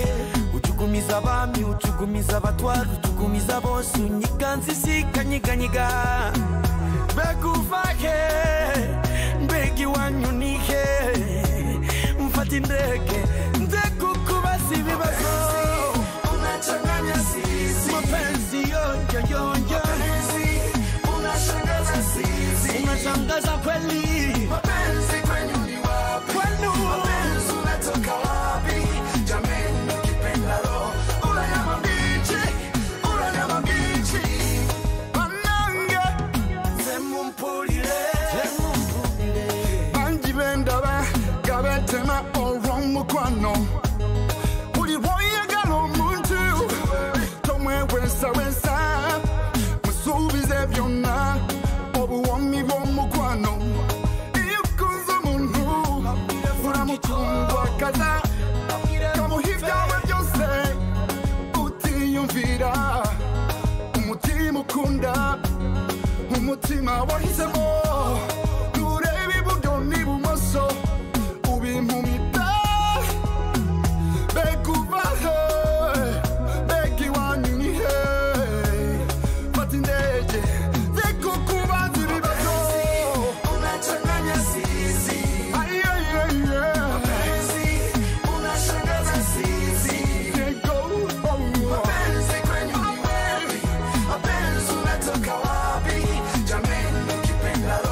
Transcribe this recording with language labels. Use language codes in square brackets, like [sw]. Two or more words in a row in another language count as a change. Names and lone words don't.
[rn] Ujugumiza abami, ujugumiza abatwara, ujugumiza bose, unyiganza isi ikanyiganyiga. Mbega uva he, mbega iwanyu ni he? Mfata indege nze kukubaza ibibazo. [sw] Unachanganya sisi, mapenzi yo. Unashangaza sisi, unashangaza kweli. Mapenzi kwenu ni wapi? Kwenu mapenzi unatoka wapi? Jameni ukipenda roho ula nyama mbichi. [lg] Banange zemu mpulire. Banji bendaba gabetema olw'omukwano. Buli lw'oyagala omuntu tomwewesa musuubize byonna obuwomi bw'omukwano. [rn] Iyo ukunze omuntu uramukundwakaza, kamuha ibyawe byose utiyumvira. Umutima ukunda, umutima wahisemo, ntureba iburyo n'ibumoso ubimpumita. Mbega uva he, mbega iwanyu ni he? Fata indege nze kukubaza ibibazo. [sw] Unachanganya sisi, mapenzi unashangaza sisi. Mapenzi kwenu ni wapi? Mapenzi unatoka wapi? Jameni ukipenda